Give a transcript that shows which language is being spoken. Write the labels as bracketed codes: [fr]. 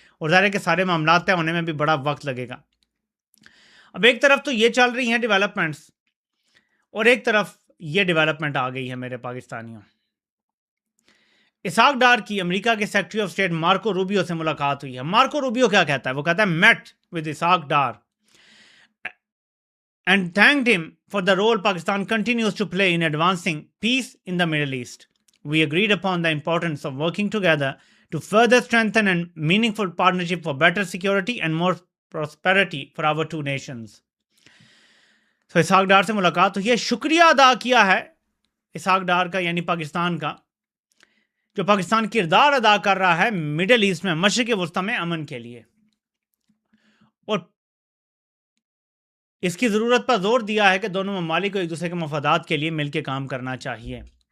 [hi] और ज़ाहिर है कि सारे मामला तय होने में भी बड़ा वक्त लगेगा. अब एक तरफ तो ये चल रही हैं डेवलपमेंट्स और एक तरफ ये डेवलपमेंट आ गई है मेरे पाकिस्तानियों. इसाक डार की अमेरिका के secretary of state Marco Rubio से मुलाकात हुई है. मार्को रूबियो क्या कहता है? [en] वो कहता है met with Ishaq Dar and thanked him for the role Pakistan continues to play in advancing peace in the Middle East. We agreed upon the importance of working together to further strengthen a meaningful partnership for better security and more prosperity for our two nations. [hi] So Isaac डार से मुलाकात हुई है. शुक्रिया अदा किया है Isaac डार का, यानी पाकिस्तान का, जो पाकिस्तान किरदार अदा कर रहा है मिडिल ईस्ट में, मशरिक़ वस्ता में अमन के लिए. और इसकी ज़रूरत पर जोर दिया है कि दोनों ममालिक को एक दूसरे के मफादात के लिए मिलकर काम करना चाहिए.